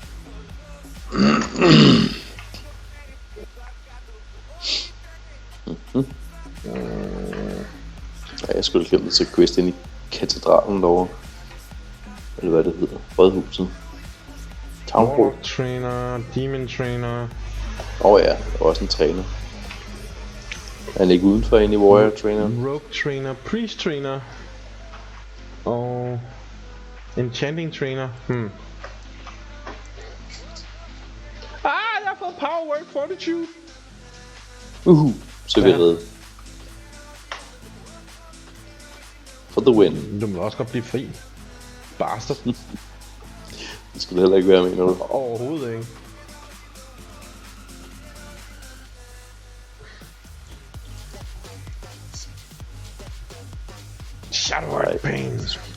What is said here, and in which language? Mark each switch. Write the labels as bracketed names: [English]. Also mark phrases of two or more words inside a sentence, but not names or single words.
[Danish] Ja, jeg skulle have glemt at tage quest ind i katedralen derovre. Eller hvad det hedder. Rådhuset. Townhall. [English] Warlock trainer, demon trainer. [Danish] Ja, og også en træner. Er han ikke udenfor ind i [English] warrior trainer? Rogue trainer, priest trainer. Og enchanting trainer. [Danish] Jeg har fået [English] power word fortitude. [Danish] Så er vi reddet. [English] For the win. [Danish] Du må også godt blive fri. Bastard. Det skulle heller ikke være, mener du? Overhovedet ikke. Shadow Pains.